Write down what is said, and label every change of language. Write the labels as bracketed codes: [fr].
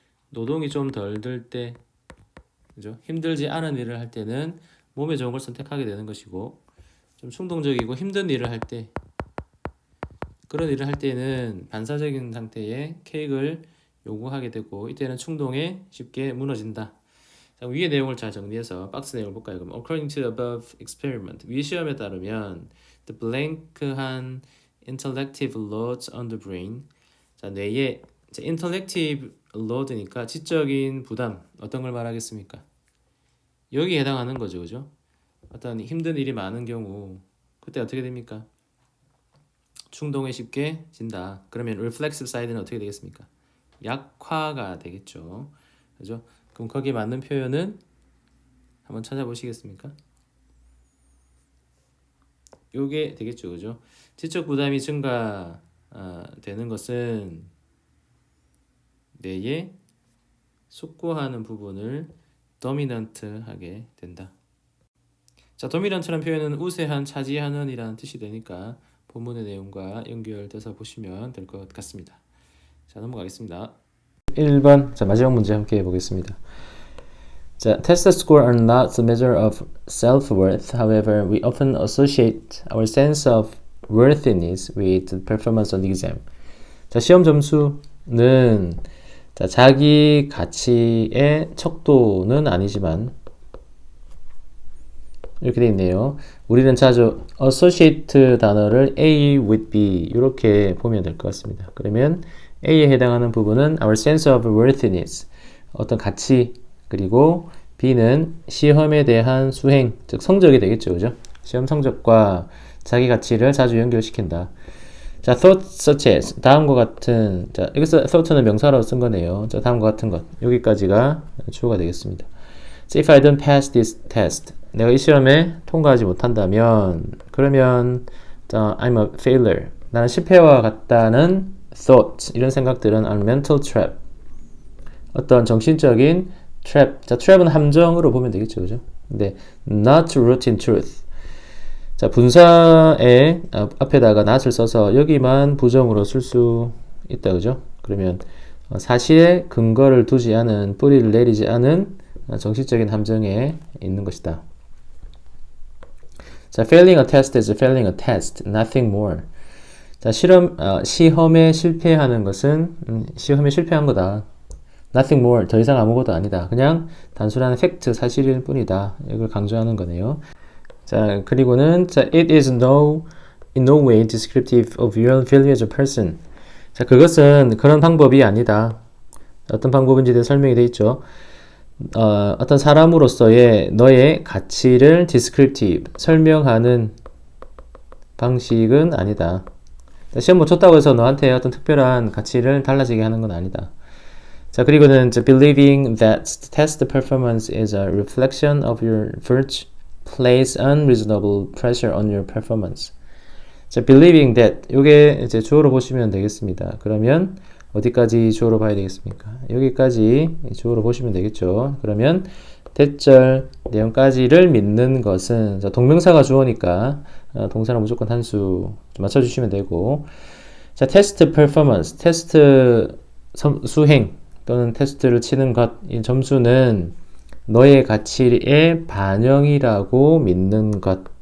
[ko] 노동이 좀 덜 들 때, 그죠? 힘들지 않은 일을 할 때는 몸에 좋은 걸 선택하게 되는 것이고, 좀 충동적이고 힘든 일을 할 때, 그런 일을 할 때는 반사적인 상태의 케이크를 요구하게 되고, 이때는 충동에 쉽게 무너진다. 자, 위의 내용을 잘 정리해서 박스 내용을 볼까요? [en] 그럼 according to the above experiment, [ko] 위 시험에 따르면 [en] the blank한 intellective loads on the brain. [ko] 자, 뇌에 [en] intellective load [ko] 니까 지적인 부담, 어떤 걸 말하겠습니까? 여기에 해당하는 거죠, 그죠? 어떤 힘든 일이 많은 경우 그때 어떻게 됩니까? 충동에 쉽게 진다. 그러면 [en] reflexive side [ko] 는 어떻게 되겠습니까? 약화가 되겠죠, 그죠? 그럼 거기에 맞는 표현은 한번 찾아보시겠습니까? 요게 되겠죠, 그죠? 지적 부담이 증가되는 것은 뇌에 숙고하는 부분을 도미넌트하게 된다. 자, 도미넌트란 표현은 우세한, 차지하는 이라는 뜻이 되니까 본문의 내용과 연결돼서 보시면 될 것 같습니다. 자, 넘어가겠습니다. 1번, 자, 마지막 문제 함께 해보겠습니다. [en] 자, test score are not the measure of self-worth. However, we often associate our sense of worthiness with the performance on the exam. [ko] 자, 시험 점수는 자, 자기 가치의 척도는 아니지만, 이렇게 돼 있네요. 우리는 자주 associate 단어를 [en] A with B [ko] 이렇게 보면 될 것 같습니다. 그러면 A에 해당하는 부분은 [en] our sense of worthiness, [ko] 어떤 가치, 그리고 B는 시험에 대한 수행, 즉 성적이 되겠죠, 그죠? 시험 성적과 자기 가치를 자주 연결시킨다. 자, [en] thought such as [ko] 다음과 같은, 자, 여기서 thought는 명사로 쓴 거네요. 자, 다음과 같은 것, 여기까지가 주어가 되겠습니다. [en] So if I don't pass this test, [ko] 내가 이 시험에 통과하지 못한다면, 그러면 자, [en] I'm a failure. [ko] 나는 실패와 같다는 thought, 이런 생각들은 [en] are mental trap. [ko] 어떤 정신적인 trap. 자, trap은 함정으로 보면 되겠죠, 그죠? 근데 [en] not routine truth. [ko] 자, 분사의 앞에다가 not을 써서 여기만 부정으로 쓸 수 있다, 그죠? 그러면 사실에 근거를 두지 않은, 뿌리를 내리지 않은 정신적인 함정에 있는 것이다. [en] 자, failing a test is failing a test, nothing more. [ko] 자, 시험에 실패하는 것은 시험에 실패한 거다. [en] Nothing more, [ko] 더 이상 아무것도 아니다. 그냥 단순한 팩트, 사실일 뿐이다. 이걸 강조하는 거네요. [en] 자, 그리고는 자, it is in no way descriptive of your value as a person. [ko] 자, 그것은 그런 방법이 아니다. 어떤 방법인지 대해 설명이 되어 있죠. 어떤 사람으로서의 너의 가치를 descriptive, 설명하는 방식은 아니다. 시험 못 쳤다고 해서 너한테 어떤 특별한 가치를 달라지게 하는 건 아니다. [en] 자, 그리고는 believing that the test performance is a reflection of your virtue place unreasonable pressure on your performance. [ko] 자, [en] believing that [ko] 요게 이제 주어로 보시면 되겠습니다. 그러면 어디까지 주어로 봐야 되겠습니까? 여기까지 주어로 보시면 되겠죠. 그러면 대절 내용까지를 믿는 것은, 자, 동명사가 주어니까 동사는 무조건 한수 맞춰주시면 되고, 자, 테스트 퍼포먼스, 테스트 수행 또는 테스트를 치는 것, 이 점수는 너의 가치의 반영이라고 믿는 것.